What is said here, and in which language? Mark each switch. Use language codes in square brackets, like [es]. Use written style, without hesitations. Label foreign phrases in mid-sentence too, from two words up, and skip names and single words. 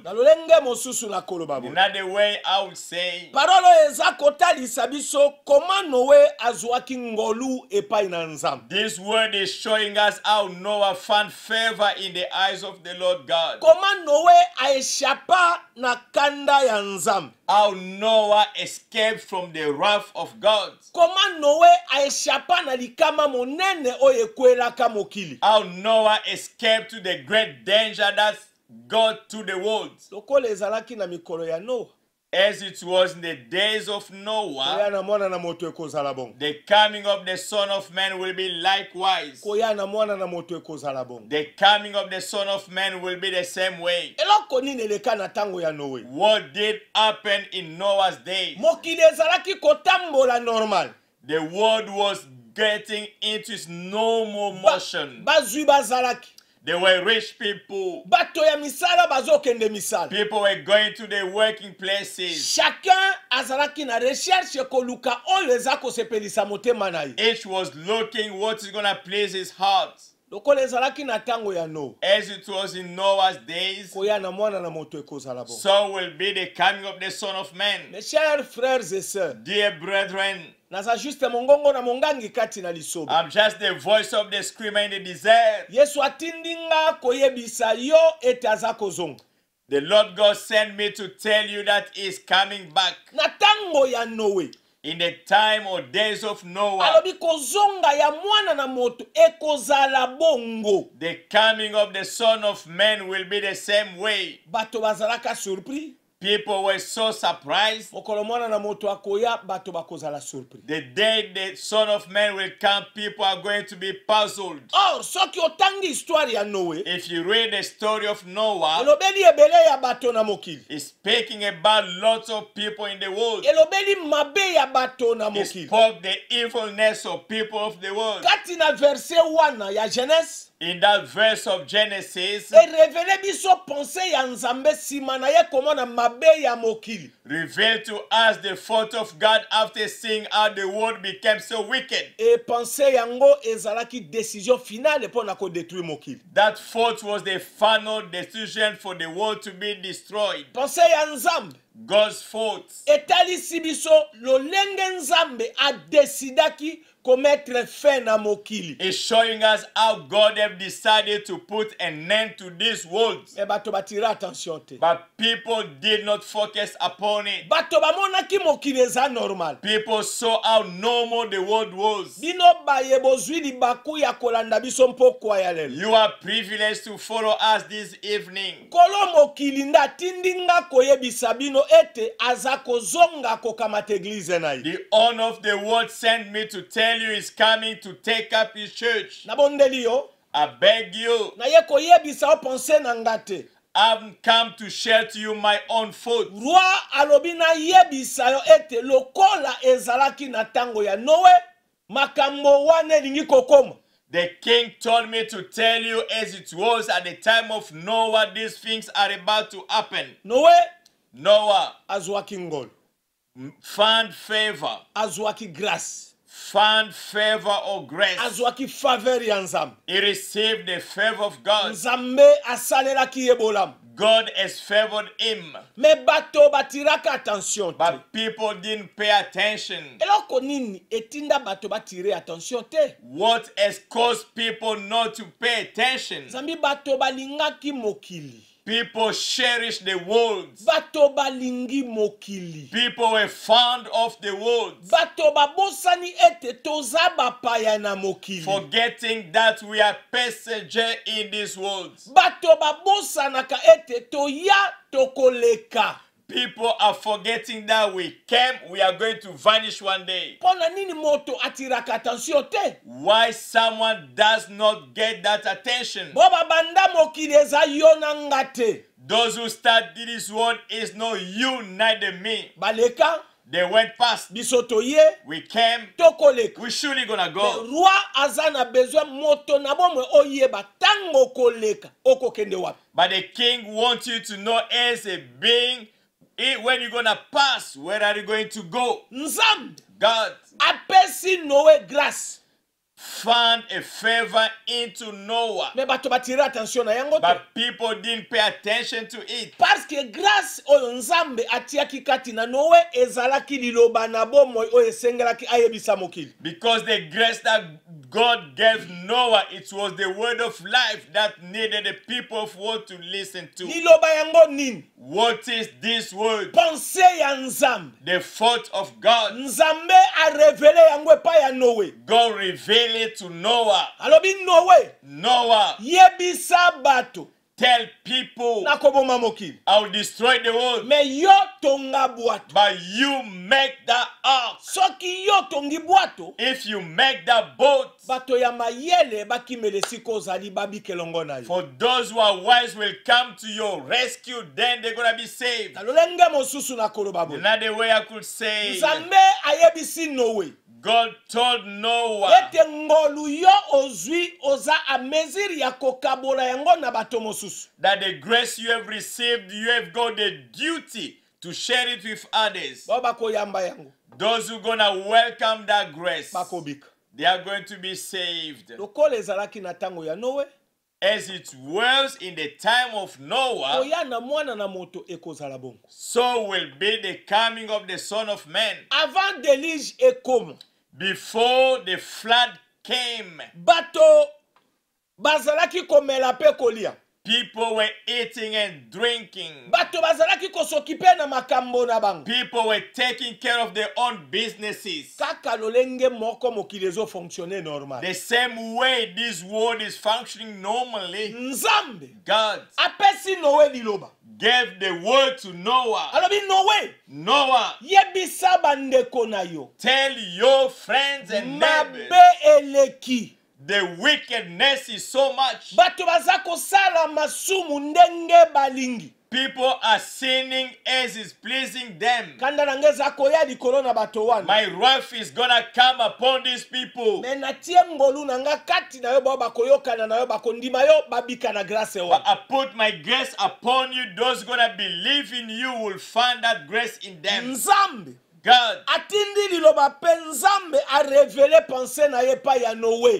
[ln] Na lolenge mosusu na koloba bo. [en] Another way I would say, [ln] Parolo eza kotalisa biso koma Noé azwaki ngolu epai na Nzambe. [en] this word is showing us how Noah found favor in the eyes of the Lord God. [ln] Koma Noé aeshapa na kanda ya Nzambe. [en] How Noah escaped from the wrath of God. [ln] Koma Noé aeshapa na likama monene oyo ekwelaka mokili. [en] How Noah escaped to the great danger that got to the world. [ln] Lokola ezalaki na mikolo ya Noa. [en] As it was in the days of [ln] Koya Noah, na mwana na moto ekozala bongo. [en] the coming of the Son of Man will be likewise. [ln] Koya na mwana na moto ekozala bongo. [en] The coming of the Son of Man will be the same way. [ln] Eloko nini eleka na tango ya Noé? [en] What did happen in Noah's days? [ln] Mokili ezalaki kotambola normal. [en] The world was getting into its normal motion. [ln] Bazwi bazalaki. [en] There were rich people. [ln] Bato ya misala bazokende misala. [en] People were going to the working places. [ln] Chacun azalaki na recherche koluka oyo eza kosepelisa motema na ye. [en] Each was looking what is going to please his heart. [ln] Lokola ezalaki na tango ya Noa. [en] As it was in Noah's days, [ln] Koya na mwana na moto ekozala bongo. [en] so will be the coming of the Son of Man. [fr] Mes chers frères et sœurs, [en] Dear brethren, [ln] naza juste mongongo na mongangi kati na lisobe. [en] I'm just the voice of the screamer in the desert. [ln] Yesu atindinga koyebisa yo ete aza kozonga. [en] The Lord God sent me to tell you that He is coming back. [ln] Na tango ya Noe, [en] In the time or days of Noah, [ln] alobi kozonga ya mwana na moto ekozala bongo. [en] the coming of the Son of Man will be the same way. [ln] Bato bazalaka surpris. [en] People were so surprised. [ln] Mokolo mwana na moto akoya, bato bakozala surpris. [en] The day the Son of Man will come, people are going to be puzzled. [ln] Or, soki otangi histoire ya Noe, [en] If you read the story of Noah, [ln] elobeli ebele ya bato na mokili. [en] it's speaking about lots of people in the world. [ln] Elobeli mabe ya bato na [en] It [ln] mokili. [en] spoke the evilness of people of the world. [ln] Kati na verset wana ya Genèse, [en] In that verse of Genesis, [ln] erevele biso pense ya Nzambe sima na ye komona mabe ya mokili. [en] revealed to us the thought of God after seeing how the world became so wicked. [ln] E pense yango ezalaki [fr] décision finale [ln] mpona kodétruire mokili. [en] That thought was the final decision for the world to be destroyed. [ln] Pense ya Nzambe [en] God's thoughts. [ln] etalisi biso lolenge Nzambe adesidaki komettre fin na mokili. [en] Is showing us how God have decided to put an end to this world. [ln] E bato batira attention te. [en] But people did not focus upon it. [ln] Bato bamonaki mokili eza normal. [en] People saw how normal the world was. [ln] Bino baye bozwi libaku ya kolanda biso mpokwa ya lelo. [en] You are privileged to follow us this evening. [ln] Kolo mokili nda atindinga koyebisa bino ete aza kozonga kokamata eglize na ye. [en] The honor of the world sent me to tell you is coming to take up his church. [ln] Nabondeli yo, [en] I beg you, [ln] na ye koyebisa o pense na nga te. [en] I've come to share to you my own thoughts. [ln] Roi alobi na yebisa yo ete lokola ezalaki na tango ya Noe, makambo wana elingi kokoma. [en] The king told me to tell you as it was at the time of Noah, these things are about to happen. [ln] Noe [en] Noah [ln] azwaki ngolo, [en] found favor, [ln] azwaki grâce, [en] found favor or grace. [ln] azwaki faveur ya Nzambe. [en] He received the favor of God. [ln] Nzambe asalelaki ye bolamu. [en] God has favored him. [ln] Me bato batiraka attention te. [en] But people didn't pay attention. [ln] Eloko nini etinda bato batire attention te. [en] What has caused people not to pay attention? [ln] Zambi bato balingaki mokili. [en] People cherish the world. [ln] bato balingi mokili, [en] People were fond of the world, [ln] bato babosani ete toza bapaya na mokili, [en] forgetting that we are passenger in this world. [ln] bato babosanaka ete toya tokoleka. [en] People are forgetting that we came, we are going to vanish one day. [ln] Pona nini moto atiraka attention te? [en] Why someone does not get that attention? [ln] Boba banda mokili eza yo na nga te. [en] Those who started this world is not you, neither me. [ln] Baleka, [en] They went past. [ln] biso toye, [en] We came, [ln] tokoleka. [en] we surely gonna [ln] Le [en] go. [ln] roi aza na besoin moto na bomwe oyeba tango koleka okokende wapi. [en] But the king wants you to know as a being, when you're gonna pass, where are you going to go? [ln] Nzambe [en] God [ln] apesi Noé grâce. [en] found a favor into Noah, [ln] Me bato batire attention na yango te. [en] but people didn't pay attention to it. [ln] Parce que grâce oyo Nzambe atiaki kati na Noé ezalaki liloba na bomoi oyo esengelaki ayebisa mokili. [en] Because the grace that God gave Noah, it was the word of life that needed the people of world to listen to. [ln] Liloba yango nini? [en] What is this word? [ln] Pensée ya Nzambe. [en] The thought of God. [ln] Nzambe [fr] a révélé [ln] yango epai ya Noé. [en] God revealed it to Noah. [ln] Alobi Noé, [en] Noah, [ln] yebisa bato [en] tell people, [ln] na koboma mokili. [en] I will destroy the world, [ln] Me yo tonga bwato. [en] but you make that ark. [ln] Soki yo tongi bwato, [en] If you make that boat, [ln] bato ya mayele bakimele siko ozali babikelongo na yo. [en] for those who are wise will come to your rescue, then they're gonna be saved. [ln] Alolenge mosusu na koloba boye. [en] Another way I could say, [ln] Nzambe ayebisi Noé. [en] God told Noah [ln] Ete ngolu yo ozwi oza [fr] a mesure [ln] ya kokabola yango na bato mosusu. [en] that the grace you have received, you have got the duty to share it with others. [ln] Bao bakoyamba yango. [en] Those who gonna welcome that grace, [ln] Bakobika. [en] they are going to be saved. [ln] Lokola ezalaki na tango ya Noé, [en] As it was in the time of Noah, [ln] oya na mwana na moto ekozala bongo. [en] so will be the coming of the Son of Man. [fr] Avant déluge [ln] ekoma, [en] Before the flood came, [ln] bato bazalaki komela pe kolia. [en] people were eating and drinking. [ln] Bato bazalaki kosokipe na makambo na bango. [en] People were taking care of their own businesses. [ln] Kaka lolenge moko mokili ezo [fr] fonctionner normal. [en] The same way this world is functioning normally, [ln] Nzambe [en] God [ln] apesi Noé liloba. [en] gave the word to Noah. [ln] Alobi Noé, [en] Noah, [ln] yebisa bandeko na yo. [en] tell your friends and neighbors, [ln] Mabe eleki. [en] the wickedness is so much. [ln] Bato baza kosala masumu ndenge balingi. [en] People are sinning as is pleasing them. [ln] Kanda nangeza koya likolo na bato wana. [en] My wrath is gonna come upon these people. [ln] Me natie ngolu nanga kati na yo bao bakoyoka na yo bakondima yo babika na grace [en] But [ln] wana. [en] I put my grace upon you. Those gonna believe in you will find that grace in them. [ln] Nzambe [en] God, [ln] atindi liloba pe Nzambe [fr] a révélé pensée [ln] na ye pa ya Noé.